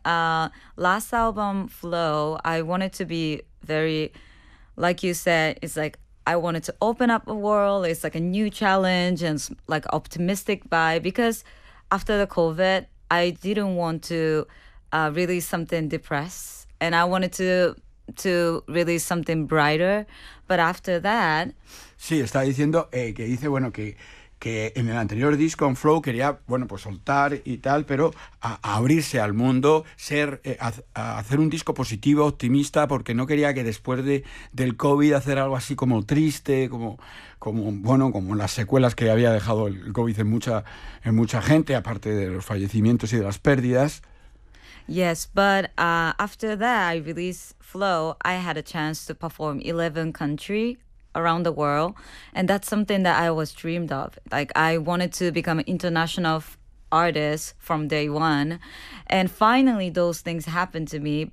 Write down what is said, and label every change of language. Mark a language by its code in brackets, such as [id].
[en] Last album, Flow, I wanted to be very, like you said, it's like I wanted to open up a world. It's like a new challenge and like optimistic vibe, because after the COVID, I didn't want to release something depressed, and I wanted to release something brighter. But after that, [es] sí, está diciendo que dice, bueno, que en el anterior disco en Flow quería, bueno, pues soltar y tal, pero a abrirse al mundo, ser a hacer un disco positivo, optimista, porque no quería que después del COVID hacer algo así como triste, como bueno, como las secuelas que había dejado el COVID en mucha gente, aparte de los fallecimientos y de las pérdidas. [en] Yes, but after that I released Flow, I had a chance to perform 11 countries around the world, and that's something that I was dreamed of. Like, I wanted to become an international artist from day one, and finally those things happened to me.